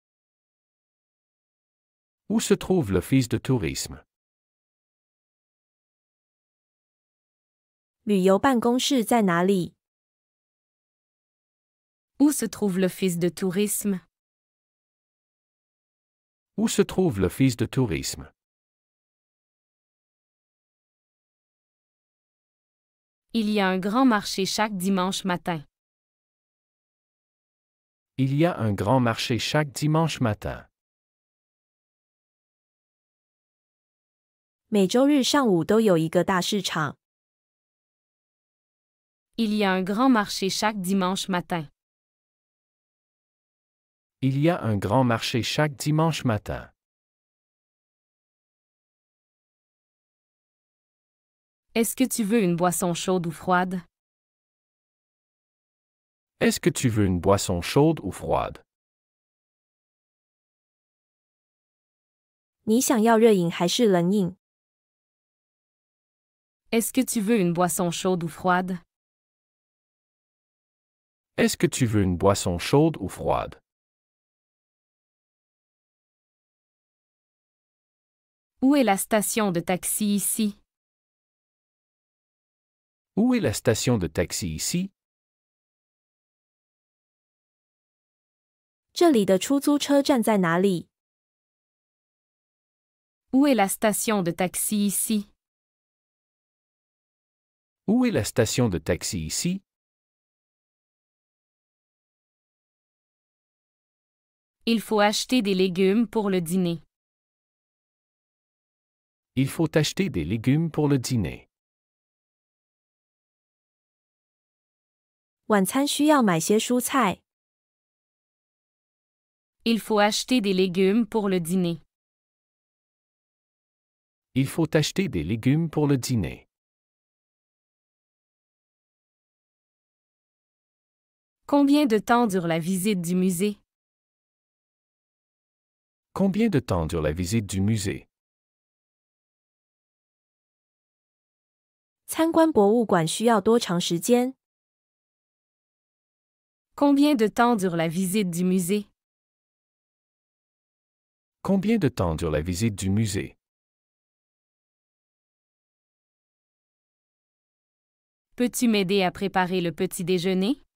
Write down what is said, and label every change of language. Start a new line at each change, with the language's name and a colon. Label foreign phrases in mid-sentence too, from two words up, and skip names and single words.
French: Où se trouve l'office de tourisme?
Chinese: 旅游办公室在哪里？
French: Où se trouve l'office de tourisme? Où se trouve l'office de tourisme? Il y a un grand marché chaque dimanche matin. Il y a un grand marché chaque dimanche matin.
Chinese: 每周日上午都有一个大市场。
French: Il y a un grand marché chaque dimanche matin. Il y a un grand marché chaque dimanche matin. Est-ce que tu veux une boisson chaude ou froide? Est-ce que tu veux une boisson chaude ou froide?
Chinese: 你想要热饮还是冷饮？
French: Est-ce que tu veux une boisson chaude ou froide? Est-ce que tu veux une boisson chaude ou froide? Où est la station de taxi ici? Où est la station de taxi ici?
Chinese: 这里的出租车站在哪里？
French: Où est la station de taxi ici? Où est la station de taxi ici? Il faut acheter des légumes pour le dîner. Il faut acheter des légumes pour le dîner.
Chinese: 晚餐需要买些蔬菜。
French: Il faut acheter des légumes pour le dîner. Il faut acheter des légumes pour le dîner. Combien de temps dure la visite du musée? Combien de temps dure la visite du musée?
Chinese: 参观博物馆需要多长时间？
French: Combien de temps dure la visite du musée? Combien de temps dure la visite du musée? Peux-tu m'aider à préparer le petit déjeuner?